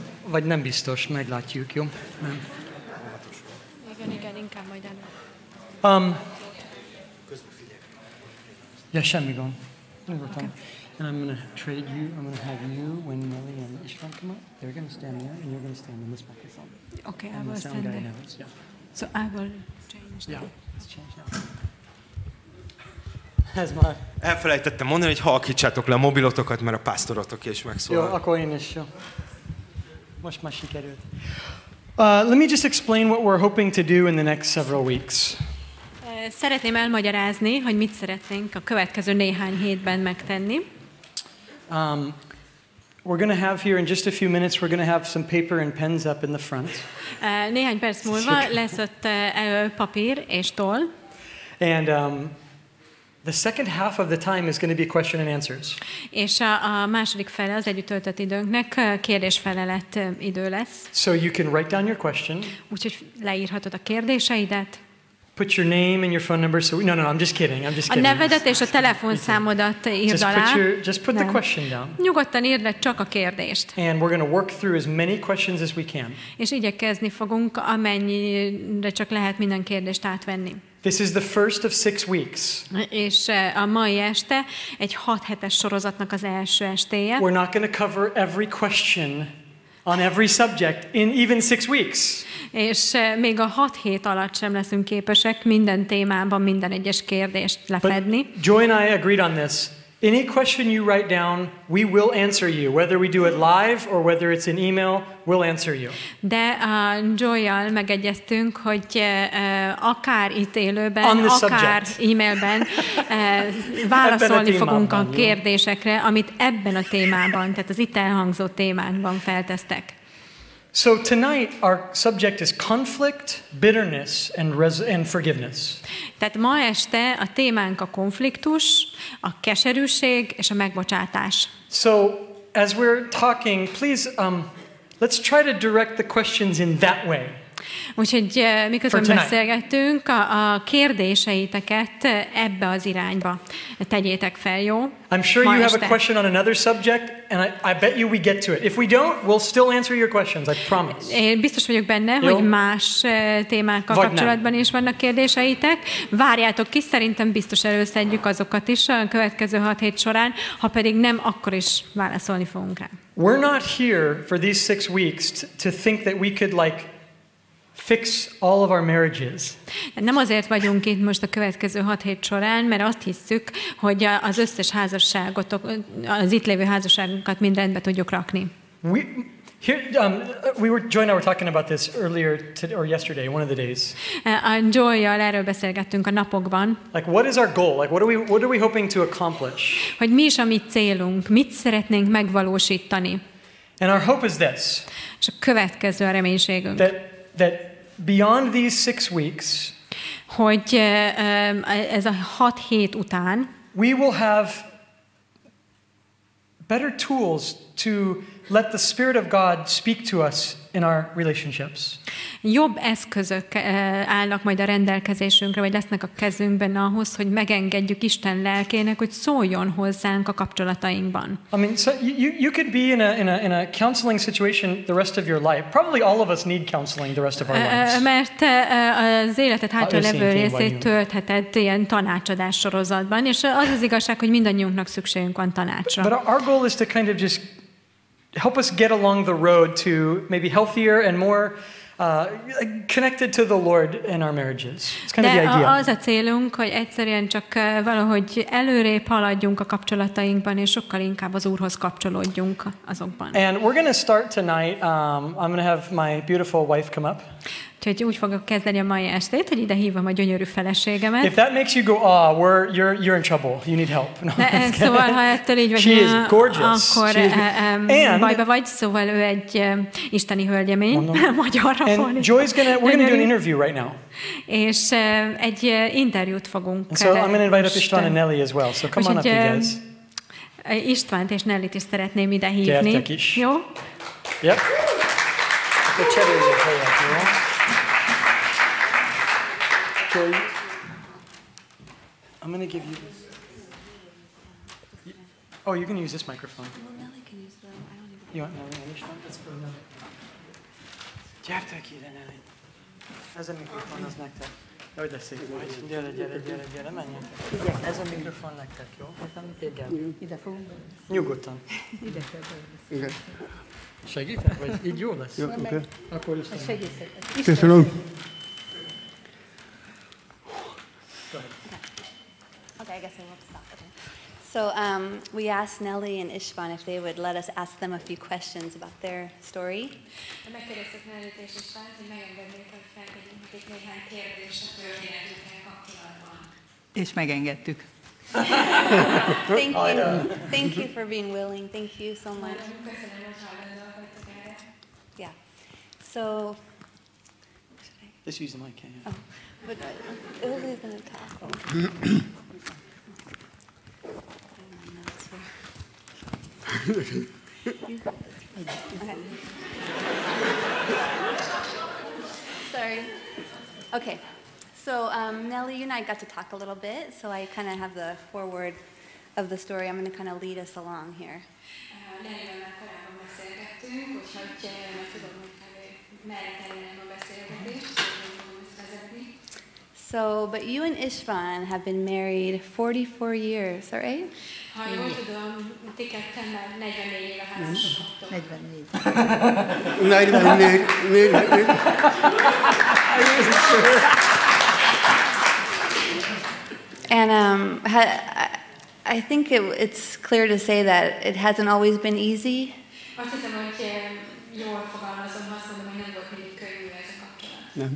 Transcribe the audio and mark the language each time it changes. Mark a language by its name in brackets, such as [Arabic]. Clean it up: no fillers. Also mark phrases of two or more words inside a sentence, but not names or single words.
[Hungarian] vagy nem biztos, meglátjuk, jó? Nem. Igen, inkább majd elő. Ja, semmi gond. [English] Okay. And I'm going to trade you, I'm going to have you, when Nelly and István come up, they're going to stand there, and you're going to stand in this microphone. Okay, I and will the sound stand guy there. knows, yeah. So I will change Yeah, that. let's change now. [Hungarian] Ez már. Elfelejtettem mondani, hogy halkítsátok le a mobilotokat, mert a pásztorotok is megszólal. Jó, akkor én is, jó. Most már sikerült. [English] Let me just explain what we're hoping to do in the next several weeks. [Hungarian] Szeretném elmagyarázni, hogy mit szeretnénk a következő néhány hétben megtenni. [English] We're going to have here in just a few minutes, we're going to have some paper and pens up in the front. [Hungarian] Néhány perc múlva lesz ott papír és toll. [English] And the second half of the time is going to be question and answers. [Hungarian] És a második fele az együtt töltött időnknek kérdés-felelet idő lesz. [English] So you can write down your question. [Hungarian] Úgyhogy leírhatod a kérdéseidet. [English] Put your name and your phone number. No, I'm just kidding. I'm just kidding. [Hungarian] A nevedet és a telefonszámodat írd alá. [English] Just put the question down. [Hungarian] Nyugodtan írd le csak a kérdést. [English] And we're going to work through as many questions as we can. [Hungarian] És igyekezni fogunk, amennyire csak lehet minden kérdést átvenni. [English] This is the first of 6 weeks. [Hungarian] És a mai este egy 6 hetes sorozatnak az első estéje. [English] We're not going to cover every question on every subject in even 6 weeks. [Hungarian] És még a 6 hét alatt sem leszünk képesek minden témában minden egyes kérdést lefedni. [English] But Joy and I agreed on this. Any question you write down, we will answer you. Whether we do it live or whether it's an email, we'll answer you. [Hungarian] De a Joy-jal megegyeztünk, hogy akár itt élőben, akár e-mailben válaszolni fogunk a kérdésekre, amit ebben a témában, tehát az itt elhangzó témákban feltesztek. [English] So tonight our subject is conflict, bitterness and forgiveness. [Hungarian] Tehát ma este a témánk a konfliktus, a keserűség és a megbocsátás. [English] So as we're talking, please let's try to direct the questions in that way. [Hungarian] Úgyhogy miközben beszélgettünk, a kérdéseiteket ebbe az irányba tegyétek fel, jó? [English] I'm sure you have a question on another subject, and I bet you we get to it. If we don't, we'll still answer your questions, I promise. [Hungarian] Én biztos vagyok benne, hogy más témákkal kapcsolatban is vannak kérdéseitek. Várjátok ki, szerintem biztos előszedjük azokat is a következő 6 hét során, ha pedig nem, akkor is válaszolni fogunk rá. [English] We're not here for these 6 weeks to think that we could fix all of our marriages. [Hungarian] Nem azért vagyunk itt most a következő 6 hét során, mert azt hisszük, hogy az összes házasságot, az itt lévő házasságunkat mind rendbe tudjuk rakni. [English] Joy and I were talking about this earlier or yesterday, one of the days. [Hungarian] A Joy-jal erről beszélgettünk a napokban. [English] What is our goal? What are we hoping to accomplish? [Hungarian] Hogy mi is a mi célunk, mit szeretnénk megvalósítani. [English] And our hope is this. [Hungarian] És a következő a reménységünk. [English] That beyond these 6 weeks, [Hungarian] hogy ez a 6 hét után [English] we will have better tools to let the Spirit of God speak to us in our relationships. [Hungarian] Jobb eszközök állnak majd a rendelkezésünkre, vagy lesznek a kezünkben ahhoz, hogy megengedjük Isten lelkének, hogy szóljon hozzánk a kapcsolatainkban. [English] I mean, so you could be in a counseling situation the rest of your life. Probably all of us need counseling the rest of our lives. [Hungarian] Mert az életed hátra levő részét töltheted ilyen tanácsadás sorozatban, és az az igazság, hogy mindannyiunknak szükségünk van tanácsra. [English] But our goal is to kind of just help us get along the road to maybe healthier and more connected to the Lord in our marriages. It's kind of the idea. [Hungarian] Az a célunk, hogy egyszerűen csak valahogy előrébb haladjunk a kapcsolatainkban, és sokkal inkább az Úrhoz kapcsolódjunk azokban. [English] And we're going to start tonight. I'm going to have my beautiful wife come up. [Hungarian] Úgyhogy úgy fogok kezdeni a mai estét, hogy ide hívom a gyönyörű feleségemet. [English] If that makes you go, you're in trouble. You need help. No, [Hungarian] szóval, ha ettől így vagy, [English] she is gorgeous. [Hungarian] akkor bajba vagy, szóval ő egy isteni hölgyemény, magyarra fordítva. [English] We're going to do an interview right now. [Hungarian] És egy interjút fogunk. [English] And so I'm going to invite up István and Nelly as well. So come on up, you guys. [Hungarian] Istvánt és Nellit is szeretném ide hívni. Gyertek is. Jó? [English] Yep. [Hungarian] Akkor cseréljük helyet, jó? [English] I'm going to give you this. Oh, you can use this microphone. Well, Nelly can use the, I don't even... You want Nelly on this one? That's for Nelly. [Hungarian] Gyertek ide, [English] Nelly. [Hungarian] Ez a mikrofon, az nektek. Jaj, de szép vagy. Gyere, menjünk. Ez a mikrofon nektek, jó? Ide fogunk. Nyugodtan. Ide kell beszélni. Segítek? Vagy így jó lesz? Jó, oké. Akkor is. Segítek. Köszönöm. [English] Okay, I guess I won't stop. Okay. So we asked Nelly and Istvan if they would let us ask them a few questions about their story. [Hungarian] Megkérdeztük Nellyt és Istvánt, hogy megengednék, hogy feltegyünk nekik néhány kérdést a történetükkel kapcsolatban. És megengedtük. [English] Thank you for being willing. Thank you so much. [Hungarian] Köszönöm, hogy hajlandóak vagytok erre. [English] Yeah. So. Just use the mic, yeah. Oh, but Illy's going to talk. Okay. Sorry. Okay. So Nelly, you and I got to talk a little bit, so I kind of have the foreword of the story. I'm going to kind of lead us along here. [Hungarian] Nellyvel már korábban beszélgettünk, úgyhogy meg tudom, hogy merre kellene a beszélgetést, hogy fogom ezt vezetni. [English] So, but you and Istvan have been married 44 years, all right? [Hungarian] Ha jól tudom, ti ketten már 44 éve házasodtok. 44. 44. [English] And I think it's clear to say that it hasn't always been easy. [Hungarian] Azt hiszem, hogy jól fogalmazom, azt mondom, hogy nem volt mindig könnyű ez a kapcsolat.